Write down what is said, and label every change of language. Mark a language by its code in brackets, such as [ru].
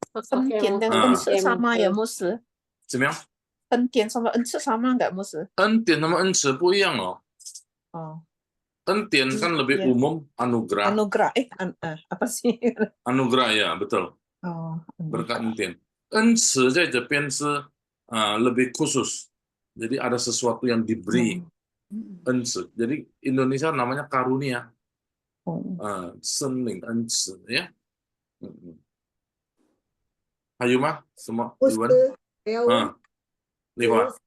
[id] 恩典跟恩赐 sama ya, Mus? [zh] 怎么样？ [id] 恩典sama 恩赐 sama nggak, Mus? [zh] 恩典sama 恩赐不一样哦。 [id] 恩典kan lebih umum, anugerah. Anugerah, apa sih? Anugerah ya, betul. Berkat entian. [zh] 恩赐在这边是 [id] lebih khusus. Jadi ada sesuatu yang diberi. 恩赐.Jadi Indonesia namanya karunia. [zh] 生命恩赐 [id] ya. [zh] 还有吗？什么？语文？丽华。